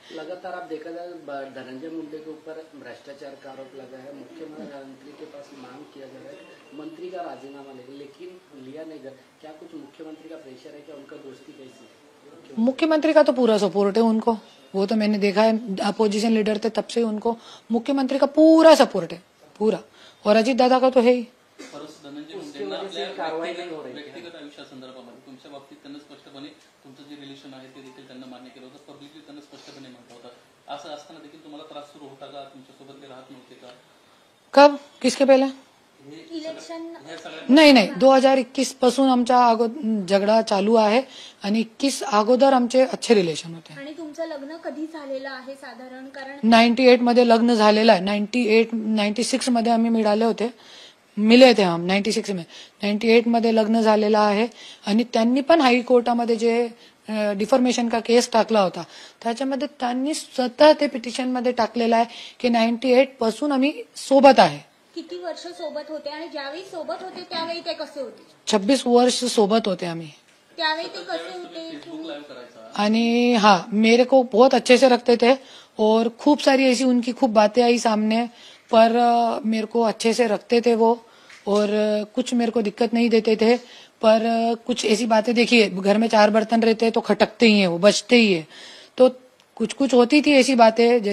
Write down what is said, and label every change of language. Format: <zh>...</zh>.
<hi>लगातार आप देखा जाए धनंजय मुंडे के ऊपर भ्रष्टाचार का आरोप लगा है, मुख्यमंत्री के पास मांग किया जा रहा है मंत्री का राजीनामा लेकिन लिया नहीं जा। क्या कुछ मुख्यमंत्री का प्रेशर है, क्या उनका दोस्ती कैसी है? मुख्यमंत्री का तो पूरा सपोर्ट है उनको, वो तो मैंने देखा है, अपोजिशन लीडर थे तब से उनको मुख्यमंत्री का पूरा सपोर्ट है, पूरा। और अजित दादा का तो है ही।</hi> <mr>परंतु धनंजय मुंडेंना आपल्या व्यक्तिगत आयुष्यासंदर्भामध्ये तुमच्या बाबतीत त्यांना स्पष्टपणे तुमचं जे रिलेशन आहे ते देखील त्यांना मान्य केलं होतं, पब्लिकली त्यांना स्पष्टपणे म्हटलं होतं। असं असताना देखील तुम्हाला त्रास सुरू होता का? तुमच्यासोबत ते राहत नव्हते का?</mr> <hi>कब, किसके पहले?</hi> <en>election</en> <mr>नाही 2021 पासून आमचा झगडा चालू आहे आणि 21 अगोदर आमचे अच्छे रिलेशन होते। आणि तुमचं लग्न कधी झालेलं आहे साधारण? कारण 98 मध्ये लग्न झालेलं आहे। 96 मध्ये आम्ही</mr> <hi>मिले थे हम 96 में।</hi> <mr>98 मध्ये लग्न झालेलं आहे आणि त्यांनी पण हायकोर्टामध्ये जे डिफॉर्मेशन का केस टाकला होता त्याच्यामध्ये त्यांनी स्वतः ते पिटिशन मध्ये टाकलेलं आहे की 98 पासून आम्ही सोबत आहे। किती वर्ष सोबत होते आणि ज्यावेळी सोबत होते त्यावेळी ते कसे होते? 26 वर्ष सोबत होते आम्ही। त्यावेळी ते कसे होते?</mr> <hi>आणि हाँ, मेरे को बहुत अच्छे से रखते थे और खूब सारी ऐसी उनकी खूब बातें आई सामने, पर मेरे को अच्छे से रखते थे वो, और कुछ मेरे को दिक्कत नहीं देते थे। पर कुछ ऐसी बातें, देखिए घर में 4 बर्तन रहते हैं तो खटकते ही है, वो बचते ही है, तो कुछ होती थी ऐसी बातें।</hi>